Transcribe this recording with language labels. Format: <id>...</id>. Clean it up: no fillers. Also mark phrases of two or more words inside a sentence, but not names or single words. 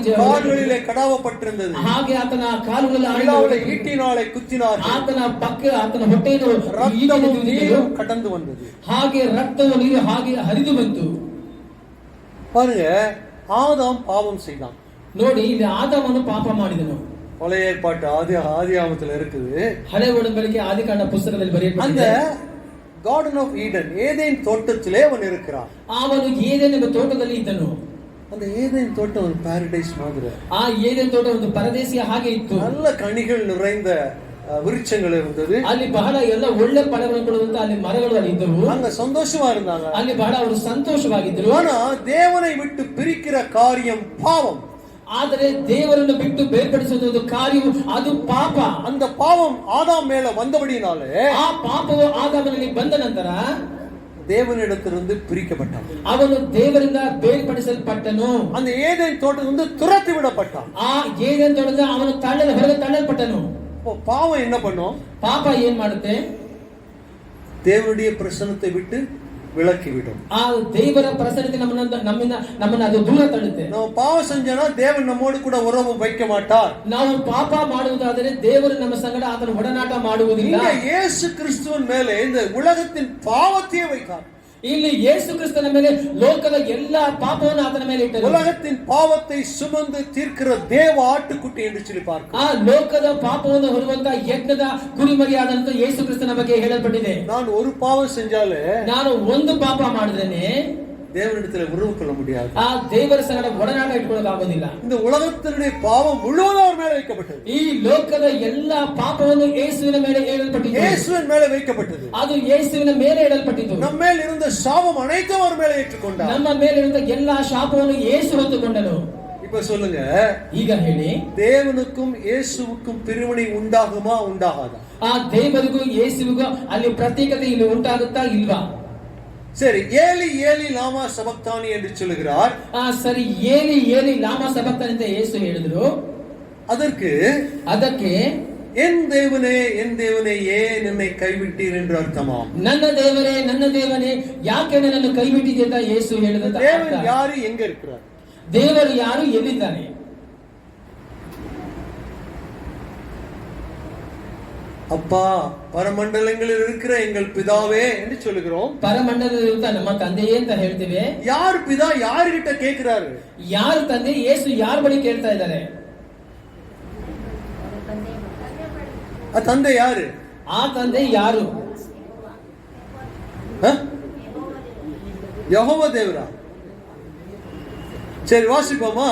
<ta>ಕಾಲುகளிலே கடாவப்பட்டிருந்தது.</ta> <kn>ಹಾಗೆ ಆತನ ಕಾಲುಗಳಲ್ಲಿ ಆಣಿ,</kn> <ta>ஈட்டினாலே குத்தினார்கள்.</ta> <kn>ಆತನ ಪಕ್ಕ ಆತನ ಹೊಟ್ಟೆಯನ್ನು ರಕ್ತವು ನೀರು</kn> <ta>கடந்து வந்தது.</ta> <kn>ಹಾಗೆ ರಕ್ತವು ನೀರು ಹಾಗೆ ಹರಿದು ಬಂತು.</kn> <ta>பாருங்க, ஆதாம் பாவம் செய்தான்.</ta> <kn>ನೋಡಿ, ಇಲ್ಲಿ ಆದಾಮನು ಪಾಪ ಮಾಡಿದನು.</kn> <ta>பழைய ஏற்பாட்டு ஆதியாகமத்துல இருக்குது.</ta> <kn>ಹಳೆ ಒಡಂಬಡಿಕೆ ಆದಿಕಾಂಡ ಪುಸ್ತಕದಲ್ಲಿ</kn> <ta>அந்த</ta> <kn>ಬರೆಯಲ್ಪಟ್ಟಿದೆ.</kn> <en>garden of Eden,</en> <ta>ஏதேன் தோட்டத்திலே அவன் இருக்கிறான்.</ta> <kn>ಅವನು ಏದೇನ್ ಎಂಬ ತೋಟದಲ್ಲಿ ಇದ್ದನು.</kn> <ta>அந்த ஏதேன் தோட்டம் ஒரு பாரடைஸ் மாதிரி.</ta> <kn>ಆ ಏದೇನ್ ತೋಟ ಒಂದು ಪರದೇಶಿಯ ಹಾಗೆ ಇತ್ತು.</kn> <ta>நல்ல கனிகள் நிறைந்த விருட்சங்கள் இருந்தது.</ta> <kn>ಅಲ್ಲಿ ಬಹಳ ಎಲ್ಲ ಒಳ್ಳೆ ಫಲಗಳನ್ನು ಕೊಡುವಂತ ಅಲ್ಲಿ ಮರಗಳು ಅಲ್ಲಿ ಇದ್ದವು.</kn> <ta>அங்க சந்தோஷமா இருந்தாங்க.</ta> <kn>ಅಲ್ಲಿ ಬಹಳ ಅವರು ಸಂತೋಷವಾಗಿದ್ದರು.</kn> <ta>ஆனா தேவனை விட்டு பிரிக்கிற காரியம் பாவம்.</ta> <kn>ಆದರೆ ದೇವರನ್ನು ಬಿಟ್ಟು ಬೇರ್ಪಡಿಸುವುದು ಒಂದು ಕಾರ್ಯವು, ಅದು ಪಾಪ.</kn> <ta>அந்த பாவம் ஆதாம் மேல வந்தபடினாலே,</ta> <kn>ಆ ಪಾಪವು ಆದಾಮನಲ್ಲಿ ಬಂದ ನಂತರ</kn> <ta>தேவனிடத்திலிருந்து பிரிக்கப்பட்டான்.</ta> <kn>ಅವನು ದೇವರಿಂದ ಬೇರ್ಪಡಿಸಲ್ಪಟ್ಟನು.</kn> <ta>அந்த ஏதேன் தோட்டத்திலிருந்து துரத்தி விடப்பட்டான்.</ta> <kn>ಆ ಏದೇನ್ ತೋಟದಿಂದ ಅವನು ಹೊರಗೆ ತಳ್ಳಲ್ಪಟ್ಟನು.</kn> <ta>பாவம் என்ன பண்ணும்?</ta> <kn>ಪಾಪ ಏನ್ ಮಾಡುತ್ತೆ?</kn> <ta>தேவனுடைய பிரசன்னத்தை விட்டு விலக்கிவிடும்.</ta> <kn>ಆ ದೇವರ ಪ್ರಸನ್ನತೆ ನಮ್ಮನ್ನ ಅದು ದೂರ ತಳ್ಳುತ್ತೆ. ನಾವು ಪಾಪ</kn> <ta>செஞ்சோம்னா தேவன் நம்மோடு கூட உறவு வைக்க மாட்டார்.</ta> <kn>ನಾವು ಪಾಪ ಮಾಡುವುದಾದರೆ ದೇವರು ನಮ್ಮ ಸಂಗಡ ಆತನ ಒಡನಾಟ ಮಾಡುವುದಿಲ್ಲ.</kn> <ta>இயேசு கிறிஸ்துவின் மேலே இந்த உலகத்தின் பாவத்தையே வைத்தார்.</ta> <kn>ಇಲ್ಲಿ ಯೇಸು ಕ್ರಿಸ್ತನ ಮೇಲೆ ಲೋಕದ ಎಲ್ಲಾ ಪಾಪವನ್ನು ಆತನ ಮೇಲೆ ಇಟ್ಟರು.</kn> <ta>உலகத்தின் பாவத்தை சுமந்து தீர்க்கிற தேவ ஆட்டுக்குட்டி என்று சொல்லி பார்க்கிறோம்.</ta> <kn>ಆ ಲೋಕದ ಪಾಪವನ್ನು ಹೊರುವಂತ ಯಜ್ಞದ ಕುರಿಮರಿಯಾದಂತ ಯೇಸು ಕ್ರಿಸ್ತನ ಬಗ್ಗೆ ಹೇಳಲ್ಪಟ್ಟಿದೆ.</kn> <ta>ನಾನು ஒரு பாவம் செஞ்சாலே,</ta> <kn>ನಾನು ಒಂದು ಪಾಪ ಮಾಡಿದ್ದೇನೆ,</kn> <ta>தேவனிடத்தில் உறவு கொள்ள முடியாது.</ta> <kn>ಆ ದೇವರ ಸಂಗಡ ಒಡನಾಟ ಇಟ್ಕೊಳ್ಳೋಕೆ ಆಗೋದಿಲ್ಲ.</kn> <ta>இந்த உலகத்தினுடைய பாவம் முழுவதும் அவர் மேல வைக்கப்பட்டது.</ta> <kn>ಈ ಲೋಕದ ಎಲ್ಲಾ ಪಾಪವನ್ನು ಯೇಸುವಿನ ಮೇಲೆ ಏಳಲ್ಪಟ್ಟಿತು.</kn> <ta>இயேசுவின் மேல வைக்கப்பட்டது.</ta> <kn>ಅದು ಯೇಸುವಿನ ಮೇಲೆ ಏಳಲ್ಪಟ್ಟಿತು. ನಮ್ಮ ಮೇಲೆ</kn> <ta>இருந்த சாபம் அனைத்தும் அவர் மேல ஏற்றுக்கொண்டார்.</ta> <kn>ನಮ್ಮ ಮೇಲೆ ಇರುವಂತ ಎಲ್ಲಾ ಶಾಪವನ್ನು ಯೇಸು ಹೊತ್ತುಕೊಂಡನು.</kn> <ta>இப்ப சொல்லுங்க,</ta> <kn>ಈಗ ಹೇಳಿ,</kn> <ta>தேவனுக்கும் இயேசுவுக்கும் பிரிவினை உண்டாகுமா உண்டாகாதா?</ta> <kn>ಆ ದೇವರಿಗೂ ಯೇಸುವಿಗೂ ಅಲ್ಲಿ ಪ್ರತ್ಯೇಕತೆ ಇಲ್ಲಿ ಉಂಟಾಗುತ್ತಾ ಇಲ್ವಾ?</kn> <ta>சரி,</ta> <arc>אלי אלי למה שבקתני</arc> <ta>என்று சொல்லுகிறார்.</ta> <kn>ಸರಿ,</kn> <arc>אלי אלי למה שבקתני</arc> <kn>ಅಂತ ಯೇಸು ಹೇಳಿದ್ರು. ಅದಕ್ಕೆ</kn> <ta>என் தேவனே ஏன் என்னை கைவிட்டீர் என்று அர்த்தமா?</ta> <kn>ನನ್ನ ದೇವರೇ ಯಾಕೆ ನನ್ನನ್ನು ಕೈಬಿಟ್ಟಿದೆ ಅಂತ ಯೇಸು ಹೇಳಿದ.</kn> <ta>தேவன் யாரு, எங்க இருக்கிறார்?</ta> <kn>ದೇವರು ಯಾರು, ಎಲ್ಲಿದ್ದಾನೆ?</kn> <ta>அப்பா பரமண்டலங்களில் இருக்கிற எங்கள் பிதாவே என்று சொல்லுகிறோம். பரமண்டலத்தில் இருக்க நம்ம</ta> <kn>ತಂದೆಯೇ ಅಂತ ಹೇಳ್ತೀವಿ.</kn> <ta>யார் பிதா யார்கிட்ட கேக்குறாரு?</ta> <kn>ಯಾರು ತಂದೆ? ಯೇಸು ಯಾರ ಬಳಿ ಕೇಳ್ತಾ ಇದ್ದಾರೆ? ಆ ತಂದೆ ಯಾರು? ಆ ತಂದೆ ಯಾರು?</kn> <ta>யெகோவா தேவரா? சரி, வாசிப்போமா?</ta>